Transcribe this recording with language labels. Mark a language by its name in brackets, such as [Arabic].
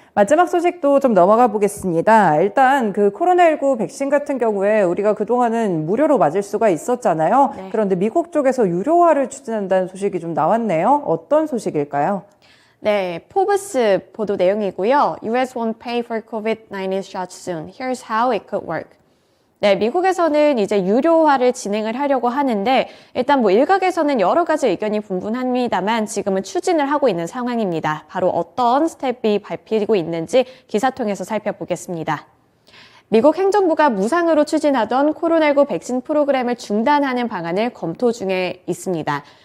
[Korean] 마지막 소식도 좀 넘어가 보겠습니다. 일단 그 코로나19 백신 같은 경우에 우리가 그동안은 무료로 맞을 수가 있었잖아요. 네. 그런데 미국 쪽에서 유료화를 추진한다는 소식이 좀 나왔네요. 어떤 소식일까요? 네, 포브스 보도 내용이고요. [English] US won't pay for COVID-19 shots soon. Here's how it could work. [Korean] 네, 미국에서는 이제 유료화를 진행을 하려고 하는데 일단 일각에서는 여러 가지 의견이 분분합니다만 지금은 추진을 하고 있는 상황입니다. 바로 어떤 스텝이 밟히고 있는지 기사 통해서 살펴보겠습니다. 미국 행정부가 무상으로 추진하던 코로나19 백신 프로그램을 중단하는 방안을 검토 중에 있습니다.